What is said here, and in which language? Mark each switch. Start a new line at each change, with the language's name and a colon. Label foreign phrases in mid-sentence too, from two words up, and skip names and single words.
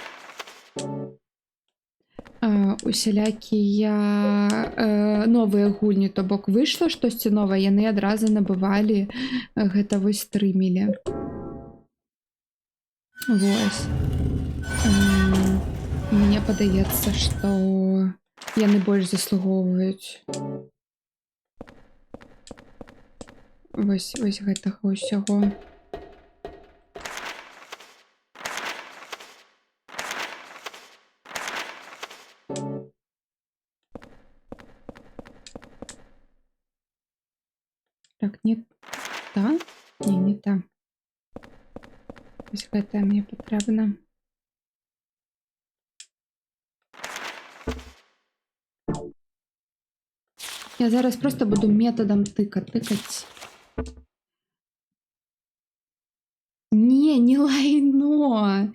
Belarusian: Усялякія новыя гульні, то бок выйшла штосьці новае, яны адразу набывалі гэта вось стрымілі. Вось. Мне падаецца, што яны больш заслугоўваюць вось гэтага ўсяго. Так, не та? Не та. Вось гэтая мне патрэбна. Я зараз просто буду методам тыкаць. Не лайно.